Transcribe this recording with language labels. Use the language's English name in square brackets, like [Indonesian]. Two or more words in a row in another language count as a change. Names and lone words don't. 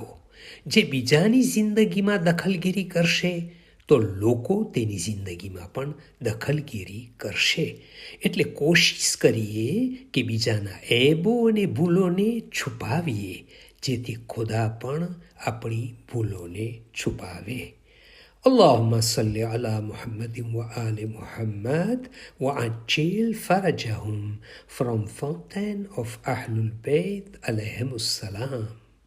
[Gujarati] જે બીજાની જિંદગીમાં દખલગીરી કરશે તો લોકો તેની જિંદગીમાં પણ દખલગીરી કરશે. એટલે કોશિશ કરીએ કે બીજાના એબો અને ભૂલોને છુપાવીએ, જેથી ખુદા પણ આપણી ભૂલોને છુપાવે. [Arabic] اللهم صل على محمد وآل محمد وعجل فرجهم. [English] From Fountain of Ahlul Bayt [Arabic] عليهم السلام.